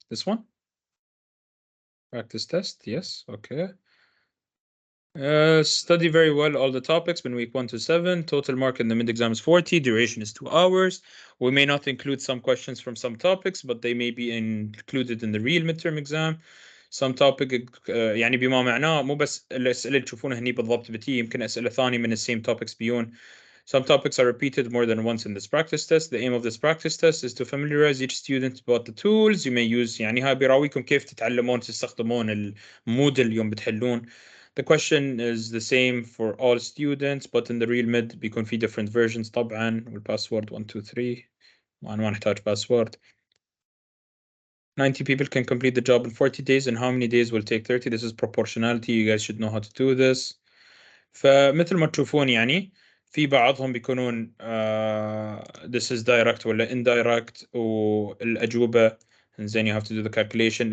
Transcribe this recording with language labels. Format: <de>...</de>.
<en>This one practice test. Yes. Okay. Study very well all the topics in week 1 to 7. Total mark in the mid exam is 40. Duration is 2 hours. We may not include some questions from some topics, but they may be included in the real midterm exam. Some topic</en> <ar>يعني بما معناه مو بس الأسئلة اللي تشوفونها هني بالضبط بتي, يمكن أسئلة ثانية من</ar> <en>the same topics</en> <ar>بيون.</ar> <en>Some topics are repeated more than once in this practice test. The aim of this practice test is to familiarize each student about the tools you may use.</en> <ar>يعني هاي بيراويكم كيف تتعلمون تستخدمون الموديل يوم بتحلون.</ar> <en>The question is the same for all students, but in the real mid</en> <ar>بيكون في</ar> <en>different versions طبعا.</en> <ar>والباسورد 1 2 3 ما نحتاج password.</ar> <en>90 people can complete the job in 40 days, and how many days will take 30? This is proportionality. You guys should know how to do this.</en> <ar>فمثل ما تشوفون يعني في بعضهم بيكونون</ar> <en>this is direct ولا indirect,</en> <ar>والأجوبة زين</ar> <en>you have to do the calculation.</en>